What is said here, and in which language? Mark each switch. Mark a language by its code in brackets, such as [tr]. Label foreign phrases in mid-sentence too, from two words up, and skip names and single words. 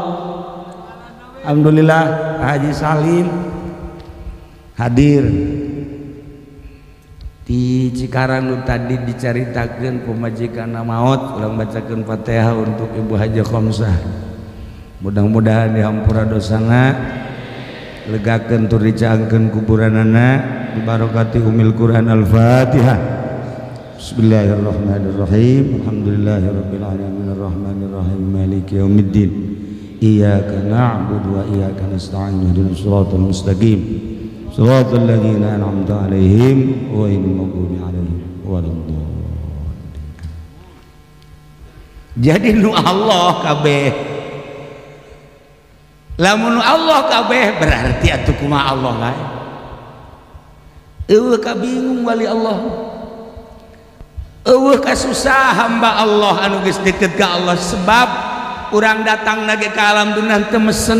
[su] Alhamdulillah Haji Salim hadir di Cikarang nu tadi dicaritakeun pemajikan maot, ulang bacakeun Fatihah untuk Ibu Haji Khamsah. Mudah-mudahan dihampura dosana, legakeun tur dicaangkeun kuburanana [ar] ببركة أم القرآن الفاتحة. بسم الله الرحمن الرحيم. الحمد لله رب العالمين الرحمن الرحيم مالك يوم الدين. إياك نعبد وإياك نستعين اهدنا الصراط المستقيم. صراط الذين أنعمت عليهم غير المغضوب عليهم ولا الضالين. [su] Jadi nu Allah kabeh. Lamun Allah kabeh berarti atuh kumaha Allah lain. Eueuh ka bingung wali Allah. Eueuh ka susah hamba Allah anu geus deukeut ka Allah sebab urang datang nage ka alam dunia teu mesen.